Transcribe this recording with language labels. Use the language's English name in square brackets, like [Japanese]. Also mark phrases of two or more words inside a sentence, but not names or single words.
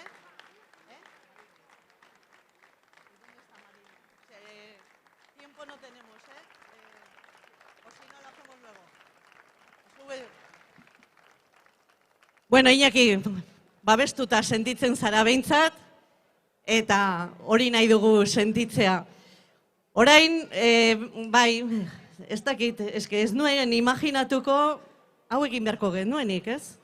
[Spanish] ¿Eh? ¿Dónde está Marina? Tiempo no tenemos, ¿eh? O si no, lo hacemos luego. Sube. [Basque] Bueno, Iñaki, babestuta sentitzen zara behintzat, eta hori nahi dugu sentitzea. Orain, bai, ez dakit, eske ez nuen imaginatuko hau egin beharko genuenik, ez?